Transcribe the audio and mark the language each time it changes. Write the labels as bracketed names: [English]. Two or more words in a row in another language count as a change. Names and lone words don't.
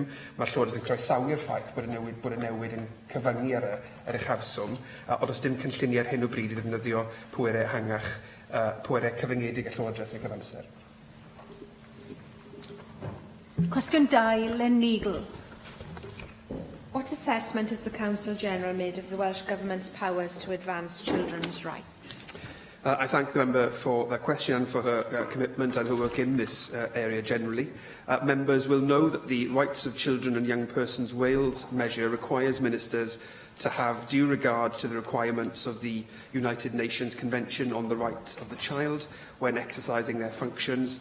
[Welsh] Mae'r Llywodraeth yn croesawu'r ffaith bod y newid yn cyfyngu ar yr uchafswm, ond os dim cynlluniau ar hyn o bryd i ddefnyddio pwerau ehangach, pwerau cyfyngedig y Llywodraeth yn y cyfamser. Cwestiwn 2, Lynn Neagle. [English] What assessment has the Council General made of the Welsh Government's powers to advance children's rights? I thank the member for that question and for her commitment and her work in this area generally. Members will know that the Rights of Children and Young Persons Wales measure requires ministers to have due regard to the requirements of the United Nations Convention on the Rights of the Child when exercising their functions.